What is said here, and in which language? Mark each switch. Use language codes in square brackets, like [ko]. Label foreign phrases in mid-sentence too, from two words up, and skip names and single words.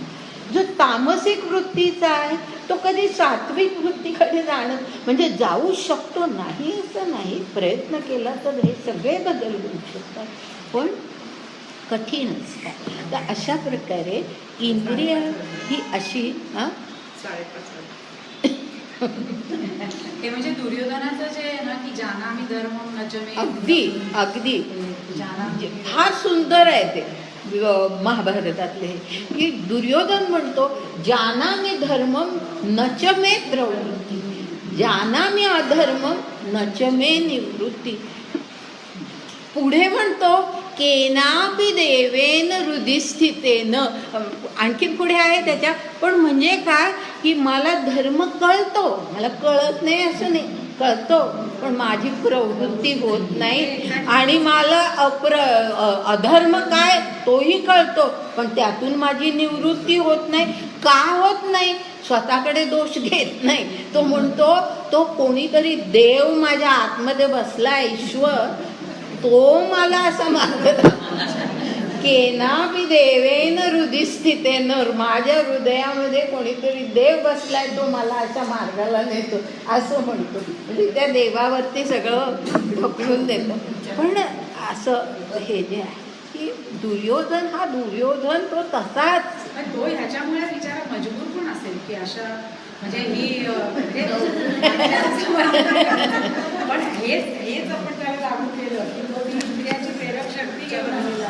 [mr] जो तामसिक वृत्तीचा आहे तो कधी सात्विक वृत्तीकडे जाणं म्हणजे जाऊ शकतो नाही असं नाही. प्रयत्न केला तर हे सगळे बदल होऊ शकतात पण कठीण असतात. तर अशा प्रकारे इंद्रिय ही अशी ते म्हणजे दुर्योधनाचं जे आहे ना की [sa] जानामि धर्मं न च मे. [mr] अगदी फार सुंदर आहे ते महाभारतातले की दुर्योधन म्हणतो [sa] जानामि धर्मं न च मे प्रवृत्ती, जानामि अधर्मं न च मे निवृत्ती. [mr] पुढे म्हणतो [sa] केनापि देवेन हृदिस्थितेन. [mr] आणखीन पुढे आहे त्याच्या, पण म्हणजे काय की मला धर्म कळतो, मला कळत नाही असं नाही, कळतो पण माझी प्रवृत्ती होत नाही. आणि मला अधर्म काय तोही कळतो पण त्यातून माझी निवृत्ती होत नाही. का होत नाही? स्वतःकडे दोष घेत नाही. तो म्हणतो तो कोणीतरी देव माझ्या आतमध्ये बसला, ईश्वर, तो मला असा मार्ग [sa] केनापि देवेन हृदिस्थितेन. [mr] माझ्या हृदयामध्ये कोणीतरी देव बसलाय, तो मला अशा मार्गाला नेतो असं म्हणतो. म्हणजे त्या देवावरती सगळं ढकलून देतो. पण असं हे जे आहे की दुर्योधन तो तसाच. तो ह्याच्यामुळे बिचारा मजबूर पण असेल की अशा म्हणजे ही पण हेच आपण त्याला लागू केलं की इंद्रियाची प्रेरक शक्ती घेऊन आलेला,